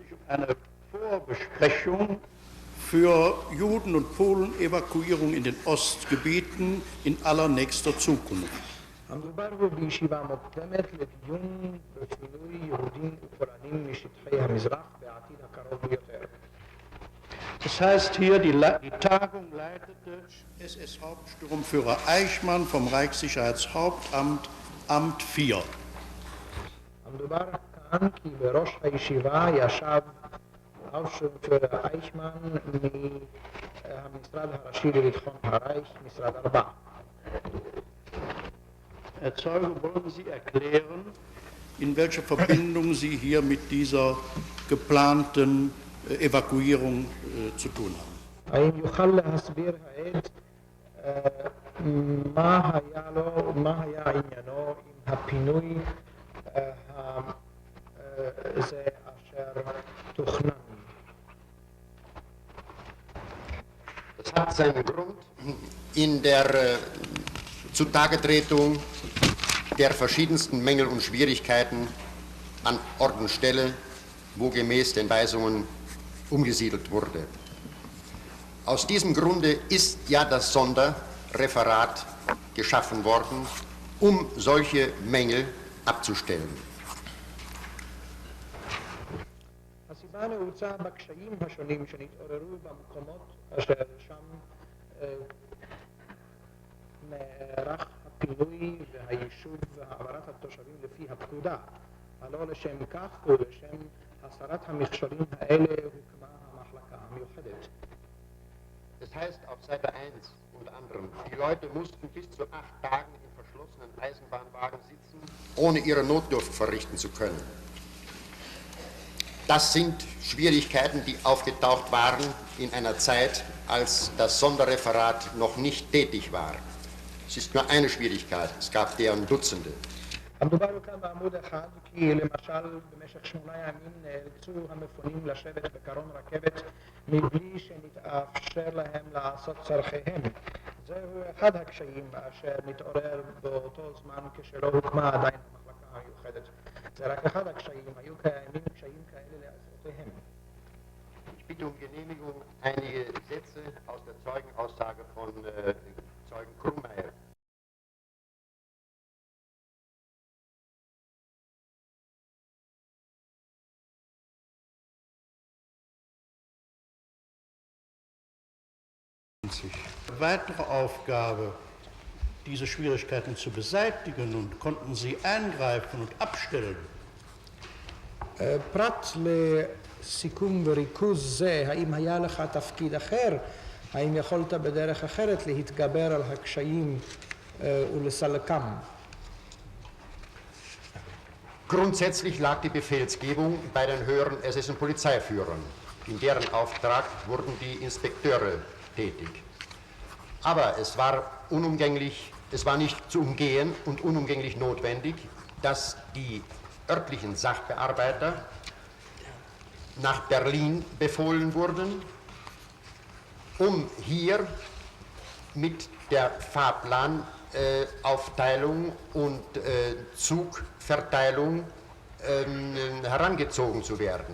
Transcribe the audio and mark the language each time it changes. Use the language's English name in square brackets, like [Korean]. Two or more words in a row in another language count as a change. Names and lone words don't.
[German] sich um eine Vorbesprechung für Juden und Polen-Evakuierung in den Ostgebieten in allernächster Zukunft. [Hebrew] המדובר הוא בישיבה מוקדמת לדיון בפינוי יהודים ופולנים משטחי המזרח בעתיד הקרוב ביותר. [German] Das heißt hier, die Tagung leitete SS-Hauptsturmführer Eichmann vom Reichssicherheitshauptamt, Amt 4. [Hebrew] המדובר כאן כי בראש הישיבה ישב האופשטורמפיורר אייכמן מהמשרד הראשי לביטחון הרייך, משרד 4. [German] Herr Zeuge, wollen Sie erklären, in welcher Verbindung Sie hier mit dieser geplanten Evakuierung zu tun haben? [Hebrew] האם יוכל להסביר העד מה היה עניינו עם הפינוי זה אשר תוכנן? [German] Das hat seinen Grund in der Zutagetretung der verschiedensten Mängel und Schwierigkeiten an Ort und Stelle, wo gemäß den Weisungen umgesiedelt wurde. Aus diesem Grunde ist ja das Sonderreferat geschaffen worden, um solche Mängel abzustellen. [Hebrew] הסיבה נעוצה בקשיים השונים שנתעוררו במקומות אשר שם נערך הפינוי והיישוב והעברת התושבים לפי הפקודה. הלא לשם כך ולשם הסרת המכשולים האלה הוקמה המחלקה המיוחדת. [German] Das heißt auf Seite 1 unter anderem, die Leute mussten bis zu 8 Tagen in verschlossenen Eisenbahnwagen sitzen, ohne ihre Notdurft verrichten zu können. Das sind Schwierigkeiten, die aufgetaucht waren in einer Zeit, als das Sonderreferat noch nicht tätig war. Es ist nur eine Schwierigkeit, es gab deren Dutzende. [Hebrew] המדובר כאן בעמוד אחד, כי למשל במשך 8 ימים נאלצו המפונים לשבת בקרון רכבת מבלי שנתאפשר להם לעשות צרכיהם. זהו אחד הקשיים אשר מתעורר באותו זמן כשלא הוקמה עדיין המחלקה המיוחדת. זה רק אחד הקשיים, היו קיימים קשיים כאלה לעשותיהם. [German] Ich bitte um Genehmigung einige Sätze aus der Zeugenaussage von Zeugen Krummeyer. Weitere Aufgabe, diese Schwierigkeiten zu beseitigen, und konnten Sie eingreifen und abstellen? [Hebrew] פרט לסיכום וריכוז זה, האם היה לך תפקיד אחר? האם יכולת בדרך אחרת להתגבר על הקשיים ולסלקם? [German] Grundsätzlich lag die Befehlsgebung bei den höheren SS- und Polizeiführern. In deren Auftrag wurden die Inspekteure tätig. Aber es war unumgänglich, es war nicht zu umgehen und unumgänglich notwendig, dass die örtlichen Sachbearbeiter nach Berlin befohlen wurden, um hier mit der Fahrplanaufteilung und Zugverteilung herangezogen zu werden.